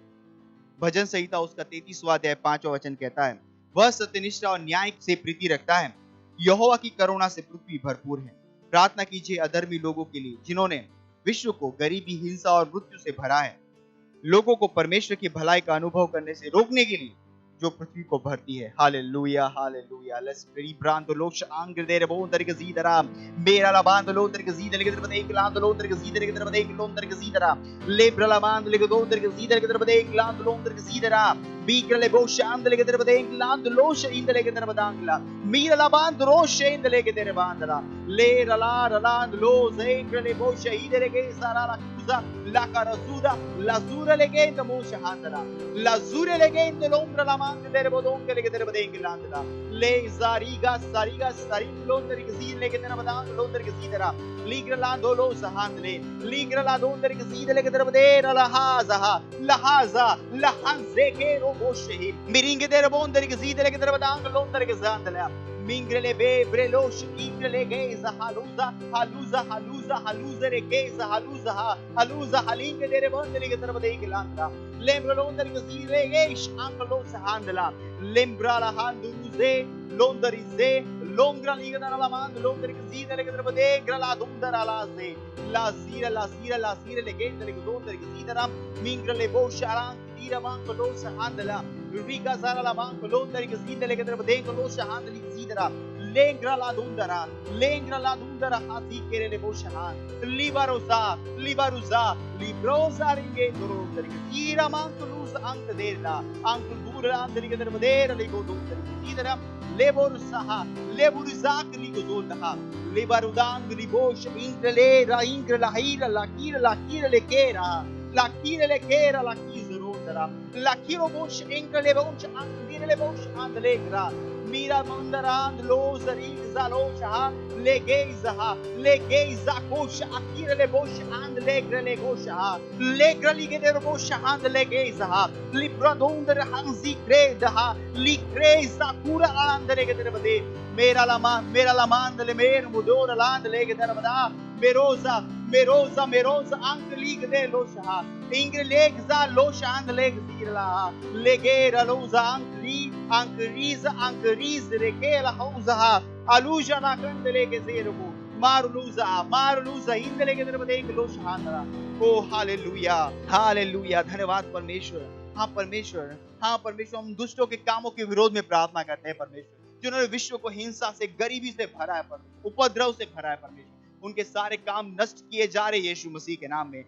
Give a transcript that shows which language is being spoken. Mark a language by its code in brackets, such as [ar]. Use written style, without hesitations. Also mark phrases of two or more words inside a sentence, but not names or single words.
[hi] भजन संहिता उसका 33वां अध्याय 5वां वचन कहता है, वह सत्यनिष्ठा और न्याय से प्रीति रखता है, यहोवा की करुणा से पृथ्वी भरपूर है। प्रार्थना कीजिए अधर्मी लोगों के लिए जिन्होंने विश्व को गरीबी, हिंसा और मृत्यु से भरा है, लोगों को परमेश्वर की भलाई का अनुभव करने से रोकने के लिए जो पृथ्वी को भरती है। हालेलुया, हालेलुया। [en] let's pray. ब्रांतो लोश आंग्र दे रबो अंतर के जीदरा मेरा ला बांध लो अंतर के जीदर के तरफ एक लांद लो अंतर के जीदर के तरफ एक लो अंतर के जीदरा ले ब्रला बांध ले दो अंतर के जीदर के तरफ एक लांद लो अंतर के जीदरा बीकर ले बो शांद ले के तरफ एक लांद लो शइंद ले के तरफ दांगला मीरा ला बांध रो शइंद ले के तेरे बांधला ले रला रलांद लो zeingre le bo shahid le के सारा ला कुजा ला करसुदा ला zura le के तमो शहांदला ला zure le के लोम्र ला तेरे बोदों के लेके तेरे बदेंगे लांदला ले जारीगा सारीगा सारी लोंदर के सीध लेके तेरा बदां लोंदर के सीधरा लीग्र ला दो लो सहांद ले लीग्र ला दो अंदर के सीध लेके तेरे बदे लहाजा लहाजा लहंजे के रो बोशही मिरिंगे तेरे बोंदर के सीध लेके तेरे बदां लोंदर के जांदला मिंग्रले बे ब्रेलोश इंग्रले गेza haluza haluza haluza haluza रे गेza haluza haluza halinge तेरे बोंदर के तेरे बदे लांदला लेम्ब्रा लोंदर के सीध ले गेश आंकलो सहांदला लेम्ब्रा ला हांदुरुजे लोंदरिजे लोंग्रा लीगना ला मांद लोंदर के सीध लेके तेरे बदे ग्रला दुंदर आला से la sira le गेंद लेके लोंदर के सीधरा मिंग्रले बोशारां तीरा मांग लो सहांदला Riga zara la manco londari che si delle che treba dengo lo shahan li sidra lengra la dundara hasi kere le boshahan libarosa librosa ringe londari che tira manco luz anche della anche dura andri che treba dera le go londari che sidra leborsa li go zonda libarudan li bosh intre le ra ingre la hira la kira le kera la kira le kera la la kiro bosh engra le bosh andire le bosh andlegra mira mandarand lo zari zalosha le geiza kosh akire le bosh andlegra le gosha legra li ge der bosh andle geiza libra donder hanzi kreda li kreza kura andle ge der bade mera la man le mer mudora land le ge der bada merosa anche lig de losha ingre legza losha and leg zirla legera losa anche riz rekela hauza aluja na kandle ge zirbu maruluza indle ge der bade losha andra [hi] ओ हालेलुया धन्यवाद परमेश्वर। हाँ परमेश्वर हम दुष्टों के कामों के विरोध में प्रार्थना करते हैं परमेश्वर, जिन्होंने विश्व को हिंसा से, गरीबी से भरा है परमेश्वर, उपद्रव से भरा है परमेश्वर, उनके सारे काम नष्ट किए जा रहे यीशु मसीह के नाम में।